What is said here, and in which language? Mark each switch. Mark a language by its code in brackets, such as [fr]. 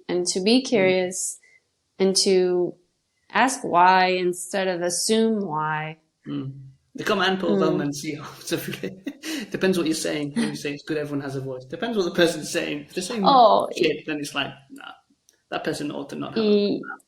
[en] And to be curious and to ask why instead of assume why. [da] Det kommer an på, hvad man siger, selvfølgelig. [en] Depends what you're saying. When you say it's good, everyone has a voice. Depends what the person's saying. If they're saying shit, then it's like, nah, that person ought to not have a